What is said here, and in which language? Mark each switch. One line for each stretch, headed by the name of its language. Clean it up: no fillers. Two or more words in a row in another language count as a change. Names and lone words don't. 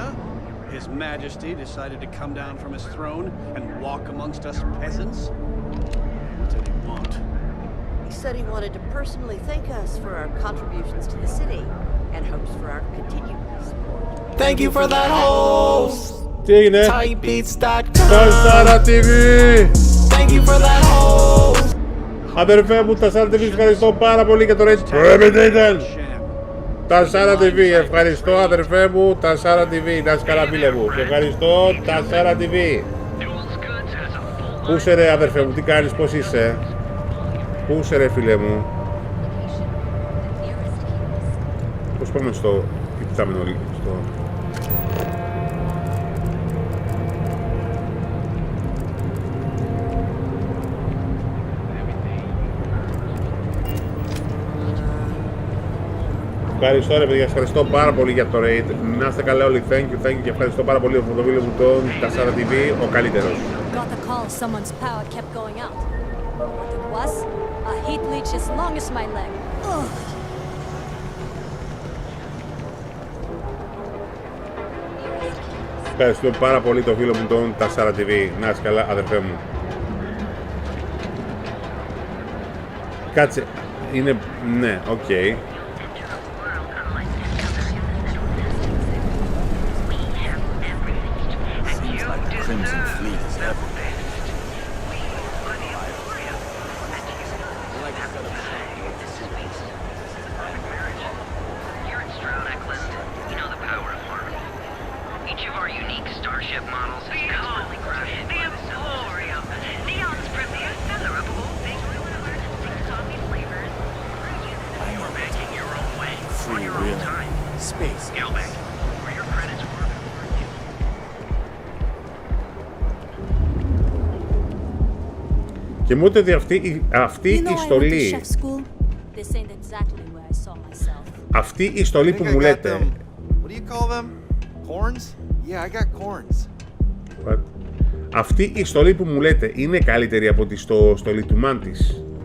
English: His Majesty decided to come down from his throne and walk amongst us peasants? What did he want? He said he wanted to personally thank us for our contributions to the city and hopes for our continued support. Thank you for that host!
Greek: Τι έγινε?
English: Typebeats.com.
Greek: Τασάρα TV!
English: Thank you for that host!
Greek: Αδερφέ μου, Τασάρα TV, ευχαριστώ πάρα πολύ για το Ranting. Prohibited! Τασάρα TV, ευχαριστώ αδερφέ μου, Τασάρα TV, να είσαι καλά φίλε μου. Σε ευχαριστώ, Τασάρα TV. Πού είσαι ρε αδερφέ μου, τι κάνεις, πώς είσαι? Πού είσαι ρε φίλε μου? Πώς πάμε στο υπτάμενο λίγο, στο... Ευχαριστώ ρε παιδιά, ευχαριστώ πάρα πολύ για το raid. Να είστε καλά όλοι,
English: thank you
Greek: και ευχαριστώ πάρα πολύ από το βίντεο μου τον Τασάρα TV, ο καλύτερος.
English: Got the call someone's power kept going out. What it was? A heat leech as long as my leg. Ugh.
Greek: Ευχαριστώ πάρα πολύ το φίλο μου τον Τασάρα TV. Να είσαι καλά αδερφέ μου. Κάτσε, είναι... ναι, οκ.
English: Crimson Fleet is ever. Here at Stroud Eklund, we know the power of harmony. Each of our unique starship models is constantly crafted by the Emporium. Neon's premier feather of whole baked coffee flavors. You're making your own way on your own time. Space. Gilbeck, where your credits were.
Greek: Και μου είπε ότι αυτή η στολή, αυτή η στολή που μου λέτε, αυτή η στολή που μου λέτε είναι καλύτερη από τη στολή του Μάντης.